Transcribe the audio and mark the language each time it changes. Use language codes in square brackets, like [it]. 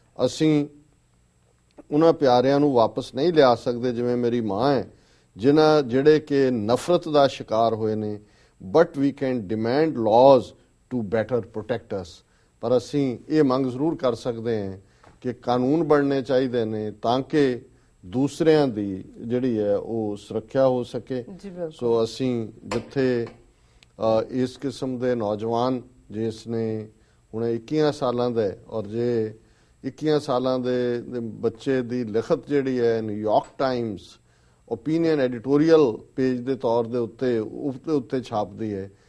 [pa] ਅਸੀਂ ਉਹਨਾਂ ਪਿਆਰਿਆਂ ਨੂੰ ਵਾਪਸ ਨਹੀਂ ਲਿਆ ਸਕਦੇ ਜਿਵੇਂ ਮੇਰੀ ਮਾਂ ਹੈ ਜਿਹੜੇ ਕਿ ਨਫ਼ਰਤ ਦਾ ਸ਼ਿਕਾਰ ਹੋਏ ਨੇ. [en] But we can demand laws to better protect us. [pa] ਪਰ ਅਸੀਂ ਇਹ ਮੰਗ ਜ਼ਰੂਰ ਕਰ ਸਕਦੇ ਹਾਂ ਕਿ ਕਾਨੂੰਨ ਬਣਨੇ ਚਾਹੀਦੇ ਨੇ ਤਾਂ ਕਿ ਦੂਸਰਿਆਂ ਦੀ ਜਿਹੜੀ ਹੈ ਉਹ ਸੁਰੱਖਿਆ ਹੋ ਸਕੇ. ਸੋ ਅਸੀਂ ਜਿੱਥੇ ਇਸ ਕਿਸਮ ਦੇ ਨੌਜਵਾਨ ਜਿਸ ਨੇ ਹੁਣ 21 ਸਾਲਾਂ ਦਾ ਔਰ ਜੇ 21 ਸਾਲਾਂ ਦੇ ਬੱਚੇ ਦੀ ਲਿਖਤ ਜਿਹੜੀ ਹੈ New York Times opinion editorial page ਦੇ ਤੌਰ ਦੇ ਉੱਤੇ ਛਾਪਦੀ ਹੈ।